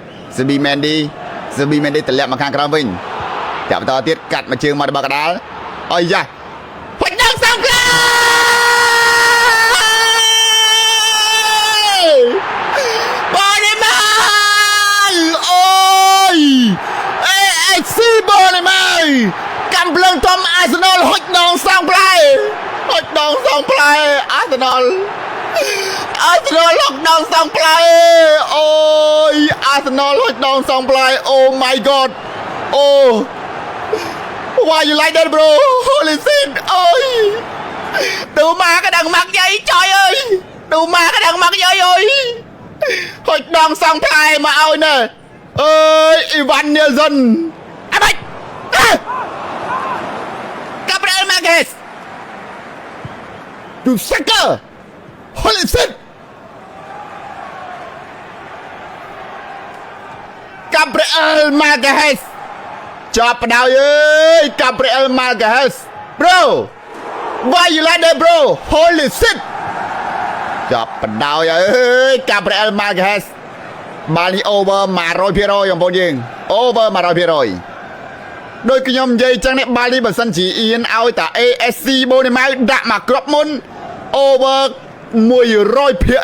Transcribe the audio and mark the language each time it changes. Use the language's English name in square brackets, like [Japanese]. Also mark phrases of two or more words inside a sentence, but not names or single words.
[Khmer] តម្លាក់មកខាងក្រោមវិញចាប់បន្តទៀតកាត់មកជើងមកដល់កដាលអយយ៉ាហុចដល់សងផ្លែបូនីម៉ៅអូយ ASC បូនីម៉ៅកំភ្លើងធំ Arsenal ហុចដងសងផ្លែ Arsenal ហុចដងសងផ្លែអូយ Arsenal ហុចដងសងផ្លែ [English] Oh my god Oh Why you like that bro Holy shit [Khmer] អូយទូម៉ាក៏ដឹងមកយាយចយអើយទូម៉ាក៏ដឹងមកយាយអើយហុចដងសងផ្លែមកឲ្យណែអើយ Evan Nelson អាបាច់ Gabriel Magalhaes [English] You sucker Holy shit [Khmer] Gabriel Magalhaes ចាប់បដៅអើយ Gabriel Magalhaes Bro [English] Why you like that bro Holy shit [Khmer] ចាប់បដៅអើយ Gabriel Magalhaes បាល់នេះ over 100% បងប្អូនយើង over 100% ដោយខ្ញុំនិយាយចឹងនេះបាល់នេះបើសិនជាអៀនឲ្យតា ASC បូនីម៉ៅដាក់មកគ្រាប់មុន over 100%